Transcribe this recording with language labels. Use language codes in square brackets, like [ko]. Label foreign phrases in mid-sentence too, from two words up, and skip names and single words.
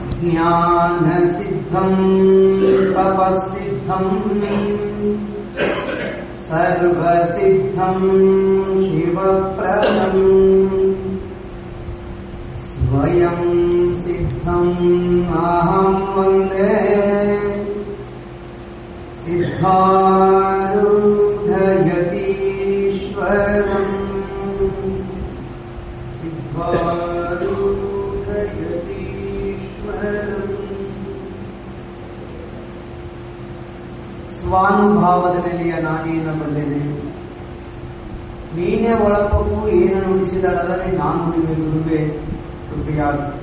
[sa] ज्ञानसिद्धं तपःसिद्धं सर्वसिद्धं शिवप्रदं स्वयं सिद्धं अहं वन्दे सिद्धारूढयतीश्वरम् [kn] ಸ್ವಾನುಭಾವದ ನೆಲೆಯ ನಾನೇನ ಬಲ್ಲೆನೆ, ನೀನೇ ಒಳಪಕ್ಕೂ ಏನು ನುಡಿಸಿದಳಲ್ಲದೆ ನಾನು ನುಡಿವೆ ಗುರುವೆ ಕೃಪೆಯಾಗ.